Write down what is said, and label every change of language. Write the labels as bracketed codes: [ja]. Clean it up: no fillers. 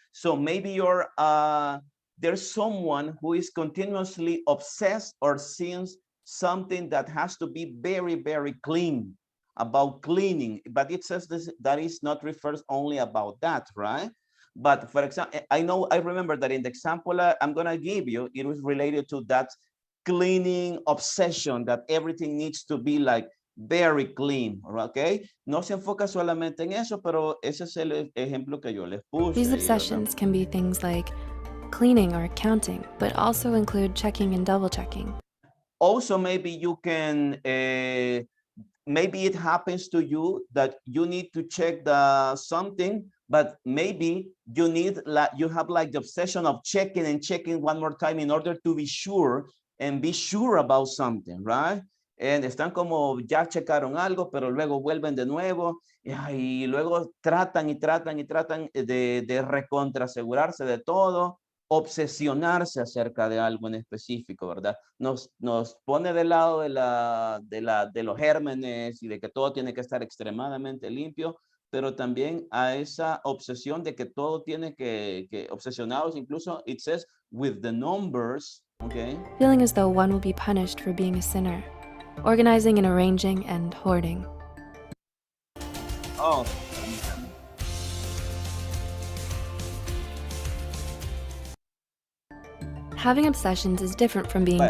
[en] So maybe there's someone who is continuously obsessed or seeing something that has to be very, very clean, about cleaning, but it says that is not refers only about that, right? But for example, I remember that in the example I'm gonna give you, it was related to that cleaning obsession, that everything needs to be like very clean, okay? [es] No se enfoca solamente en eso, pero ese es el ejemplo que yo les puse. [en] These obsessions can be things like cleaning or counting, but also include checking and double checking. Also, maybe you can, maybe it happens to you that you need to check something, but maybe you have like the obsession of checking and checking one more time in order to be sure and be sure about something, right? [es] And están como ya checaron algo, pero luego vuelven de nuevo y luego tratan de recontraasegurarse de todo, obsesionarse acerca de algo en específico, ¿verdad? Nos pone del lado de los gérmenes y de que todo tiene que estar extremadamente limpio, pero también a esa obsesión de que todo tiene que obsesionados, incluso [en] it says with the numbers, okay? Feeling as though one will be punished for being a sinner. Organizing and arranging and hoarding. Oh. Having obsessions is different from being